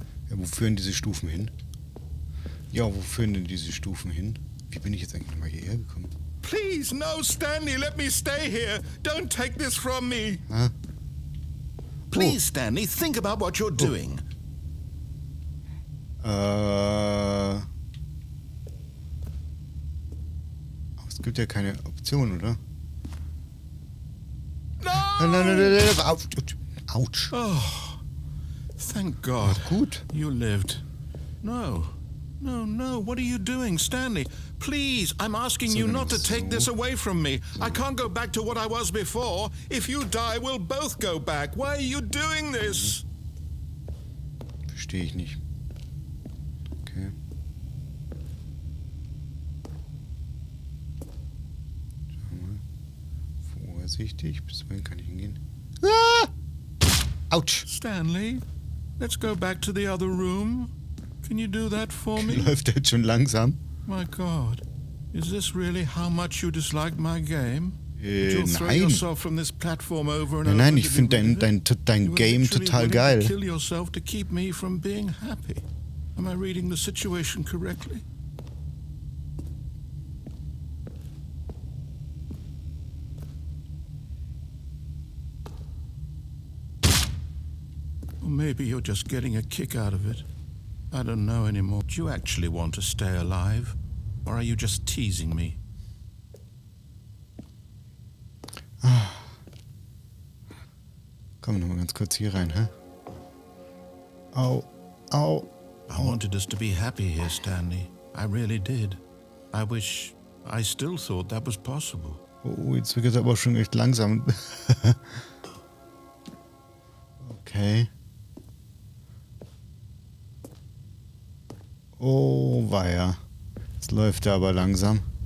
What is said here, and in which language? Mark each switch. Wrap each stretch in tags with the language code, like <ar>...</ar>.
<de>Ja, wo führen diese Stufen hin? Ja, wo führen denn diese Stufen hin? Wie bin ich jetzt eigentlich nochmal hierher gekommen?</de> <en>Please, no, Stanley, let me stay here. Don't take this from me. Ah. Please, Stanley, think about what you're doing.</en> <de>Aber es gibt ja keine Option, oder?</de> <en>No!</en> <de>Autsch.</de> <en>Oh, thank God.</en> <de>Ach, gut.</de> <en>You lived. No. What are you doing, Stanley? Please, I'm asking you not to take this away from me. I can't go back to what I was before. If you die, we'll both go back. Why are you doing this?</en> <de>Verstehe ich nicht. Okay. Schau mal. Vorsichtig. Bis wohin kann ich hingehen? Ah! Autsch.</de> <en>Stanley, let's go back to the other room. Can you do that for me?</en> <de>Läuft der jetzt schon langsam?</de> <en>My God, is this really how much you dislike my game? You'll throw yourself from this platform over and over.</en> <de>Nein, ich finde dein Game total geil.</de> <en>Kill yourself to keep me from being happy. Am I reading the situation correctly? Or maybe you're just getting a kick out of it. I don't know anymore. Do you actually want to stay alive? Or are you just teasing me?</en> <de>Komm noch mal ganz kurz hier rein, hä? Au.</de> <en>I wanted us to be happy here, Stanley. I really did. I still thought that was possible.</en> <de>Oh, jetzt wird es aber schon echt langsam. Okay. Oh, weia. Jetzt läuft er aber langsam.</de>